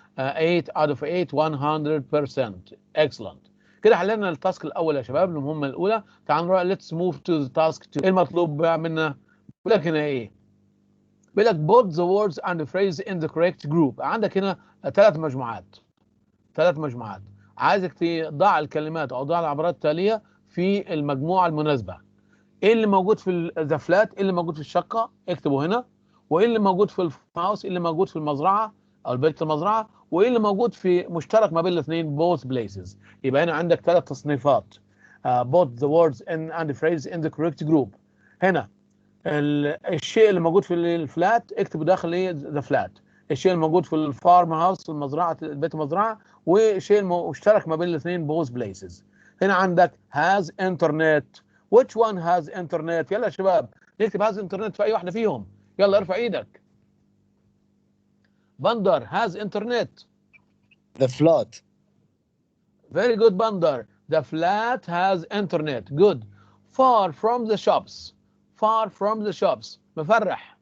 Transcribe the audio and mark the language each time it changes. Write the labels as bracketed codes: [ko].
[en] 8 out of 8, 100%. Excellent. [ar] كده حللنا التاسك الاول يا شباب المهمه الاولى. تعالوا نروح [en] let's move to the task 2. [ar] ايه المطلوب منا؟ بيقول لك هنا ايه؟ بيقول لك [en] put the words and the phrase in the correct group. [ar] عندك هنا 3 مجموعات. 3 مجموعات. عايزك تضع الكلمات او ضع العبارات التاليه في المجموعه المناسبه. ايه اللي موجود في ذا فلات؟ ايه اللي موجود في الشقه؟ اكتبوا هنا. وايه اللي موجود في الفارم هاوس؟ ايه اللي موجود في المزرعه او البيت المزرعه؟ وايه اللي موجود في مشترك ما بين الاثنين [en] both places. [ar] يبقى هنا عندك 3 تصنيفات [en] both the words and the phrase in the correct group. [ar] هنا الشيء اللي موجود في الفلات اكتبوا داخل ايه ذا فلات. الشيء الموجود في الفارم هاوس المزرعه بيت المزرعه، والشيء المشترك ما بين الاثنين [en] both places. [ar] هنا عندك has internet. [en] which one has internet؟ [ar] يلا يا شباب نكتب has internet في اي واحده فيهم. يلا ارفع ايدك. [en] Bandar has internet. The flat. Very good Bandar. The flat has internet. Good. Far from the shops. Far from the shops. مفرح.